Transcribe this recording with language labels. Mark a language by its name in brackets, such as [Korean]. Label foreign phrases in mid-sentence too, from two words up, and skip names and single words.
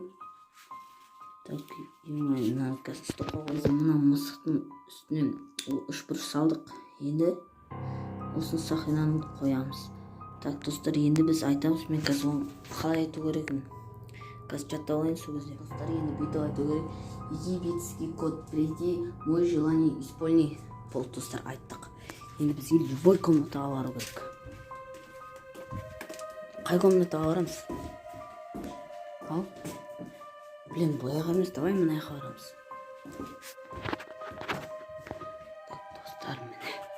[Kazakh] Так, мына стопқа қойып, мына мысықтың үстінен үшбұрыш салдық. Енді осыны сақинаны қоямыз. Так, достар, енді біз айтамыз. Мен қазір оны қалай айту керекпін. Қазір жаттап алайын сол кезде. Достар, енді бүйтіп айту керек. [Russian] Египетский кот, приди, мой желание исполни. [Kazakh] Болды, достар, айттық. Енді бізге любой комнатаға бару керек. Қай комнатаға барамыз? Ал? Блин, бояға емес, давай мына жаққа барамыз. Так, достар, міне.